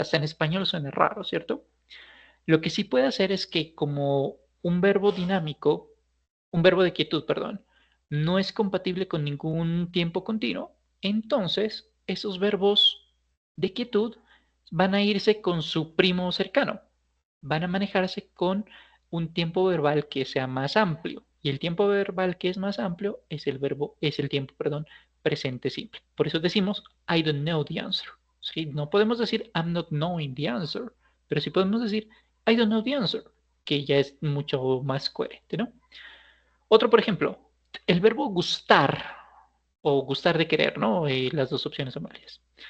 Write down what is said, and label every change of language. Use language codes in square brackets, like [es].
[es] Hasta en español suena raro, ¿cierto? Lo que sí puede hacer es que como un verbo dinámico, un verbo de quietud, perdón, no es compatible con ningún tiempo continuo, entonces esos verbos de quietud van a irse con su primo cercano, van a manejarse con un tiempo verbal que sea más amplio. Y el tiempo verbal que es más amplio es el tiempo, perdón, presente simple. Por eso decimos [en] I don't know the answer. [es] ¿Sí? No podemos decir [en] I'm not knowing the answer, [es] pero sí podemos decir [en] I don't know the answer, [es] que ya es mucho más coherente, ¿no? Otro, por ejemplo, el verbo gustar o gustar de querer, ¿no? Las dos opciones son válidas.